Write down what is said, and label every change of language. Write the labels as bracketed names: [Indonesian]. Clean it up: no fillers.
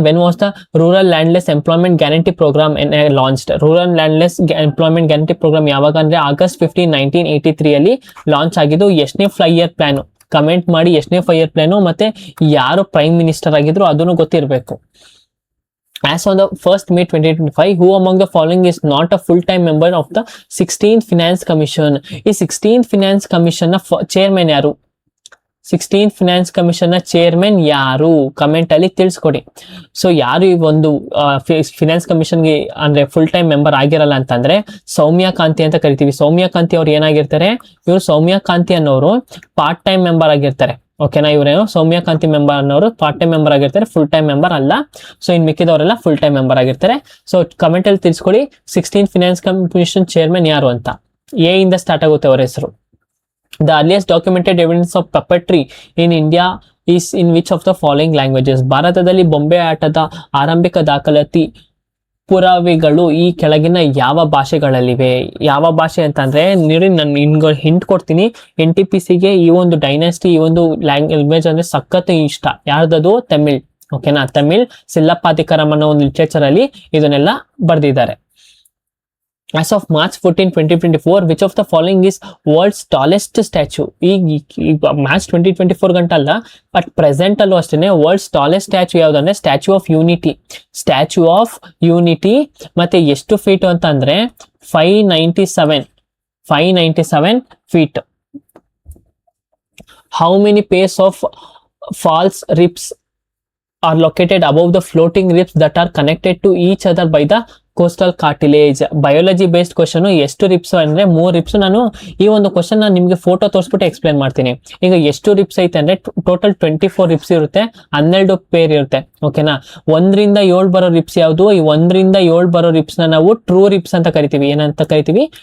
[English] When was the rural landless employment guarantee programme launched? [Kannada] Rural landless employment guarantee program ಯಾವಾಗ ಅಂದ್ರೆ August 15, 1983 ಅಲ್ಲಿ launch ಆಗಿದ್ದು. ಎಷ್ಟನೇ 5 year plan? Comment ಮಾಡಿ ಎಷ್ಟನೇ 5 year ಪ್ಲಾನು, ಮತ್ತೆ ಯಾರು ಪ್ರೈಮ್ ಮಿನಿಸ್ಟರ್ ಆಗಿದ್ರು ಅದನ್ನು ಗೊತ್ತಿರಬೇಕು. [English] As on the 1st May 2025, who among the following is not a full-time member of the 16th Finance Commission? [Kannada] ಈ 16th Finance Commission ನ ಚೇರ್ಮನ್ ಯಾರು? 16th Finance Commission ನ ಚೇರ್ಮನ್ ಯಾರು? ಕಮೆಂಟ್ ಅಲ್ಲಿ ತಿಳಿಸ್ಕೊಡಿ. ಸೊ ಯಾರು ಈ ಒಂದು ಫಿನಾನ್ಸ್ ಕಮಿಷನ್ಗೆ ಅಂದ್ರೆ ಫುಲ್ ಟೈಮ್ ಮೆಂಬರ್ ಆಗಿರಲ್ಲ ಅಂತಂದ್ರೆ ಸೌಮ್ಯ ಕಾಂತಿ ಅಂತ ಕರಿತೀವಿ. ಸೌಮ್ಯ ಕಾಂತಿ ಅವ್ರು ಏನಾಗಿರ್ತಾರೆ? ಇವರು ಸೌಮ್ಯ ಕಾಂತಿ ಅನ್ನೋರು ಪಾರ್ಟ್ ಟೈಮ್ ಮೆಂಬರ್ ಆಗಿರ್ತಾರೆ. ಓಕೆನಾ? ಇವರೇನು ಸೌಮ್ಯ ಕಾಂತಿ ಮೆಂಬರ್ ಅನ್ನೋರು ಪಾರ್ಟ್ ಟೈಮ್ ಮೆಂಬರ್ ಆಗಿರ್ತಾರೆ, ಫುಲ್ ಟೈಮ್ ಮೆಂಬರ್ ಅಲ್ಲ. So in ಮಿಕ್ಕಿದವರೆಲ್ಲ full time member ಆಗಿರ್ತಾರೆ. ಸೊ ಕಮೆಂಟ್ ಅಲ್ಲಿ ತಿಳಿಸ್ಕೊಡಿ 16th Finance Commission ಚೇರ್ಮನ್ ಯಾರು ಅಂತ. ಎ ಇಂದ ಸ್ಟಾರ್ಟ್ ಆಗುತ್ತೆ ಅವರ ಹೆಸರು. [English] The earliest documented evidence of puppetry in India is in which of the following languages. [Kannada] ಭಾರತದಲ್ಲಿ ಬೊಂಬೆ ಆಟದ ಆರಂಭಿಕ ದಾಖಲಾತಿ ಪುರಾವೆಗಳು ಈ ಕೆಳಗಿನ ಯಾವ ಭಾಷೆಗಳಲ್ಲಿವೆ? ಯಾವ ಭಾಷೆ ಅಂತಂದ್ರೆ ನೋಡಿ, ನಾನು ನಿಮ್ಗೆ ಹಿಂಟ್ ಕೊಡ್ತೀನಿ. NTPCಗೆ ಈ ಒಂದು ಡೈನಾಸ್ಟಿ, ಈ ಒಂದು ಲ್ಯಾಂಗ್ವೇಜ್ ಅಂದ್ರೆ ಸಖತ್ ಇಷ್ಟ. ಯಾರ್ದದು? ತಮಿಳ್. ಓಕೆನಾ, ತಮಿಳ್. ಸಿಲ್ಲಪ್ಪಾದಿಕಾರಂ ಅನ್ನೋ ಒಂದು ಲಿಟ್ರೇಚರ್ ಅಲ್ಲಿ ಇದನ್ನೆಲ್ಲ ಬರ್ದಿದ್ದಾರೆ. [English] As of March 14, 2024, which of the following is world's tallest statue? [Kannada] ಈ March 2024 ಗಂಟಲ್ಲ, ಬಟ್ ಪ್ರೆಸೆಂಟ್ ಅಲ್ಲೂ ಅಷ್ಟೇನೆ world's tallest statue ಯಾವ್ದಂದ್ರೆ statue of unity. Statue of unity. ಮತ್ತೆ ಎಷ್ಟು ಫೀಟ್ ಅಂತ ಅಂದ್ರೆ 597 feet. [English] How many pairs of false ribs are located above the floating ribs that are connected to each other by the costal cartilage? [Kannada] Biology based question. ಎಷ್ಟು reefs ಅಂದ್ರೆ 3 reefs. ನಾನು ಈ ಒಂದು question ನಾನು ನಿಮ್ಗೆ ಫೋಟೋ ತೋರಿಸ್ಬಿಟ್ಟು ಎಕ್ಸ್ಪ್ಲೇನ್ ಮಾಡ್ತೀನಿ. ಈಗ ಎಷ್ಟು ರಿಪ್ಸ್ ಐತೆ ಅಂದ್ರೆ ಟೋಟಲ್ 24 ರಿಪ್ಸ್ ಇರುತ್ತೆ, 12 ಪೇರ್ ಇರುತ್ತೆ. ಓಕೆನಾ, 1 ರಿಂದ 7 ಬರೋ ರಿಪ್ಸ್ ಯಾವುದು? ಈ 1 ರಿಂದ 7 ಬರೋ ರಿಪ್ಸ್ ನ ನಾವು ಟ್ರೂ ರಿಪ್ಸ್ ಅಂತ ಕರಿತೀವಿ. ಏನಂತ ಕರಿತೀವಿ?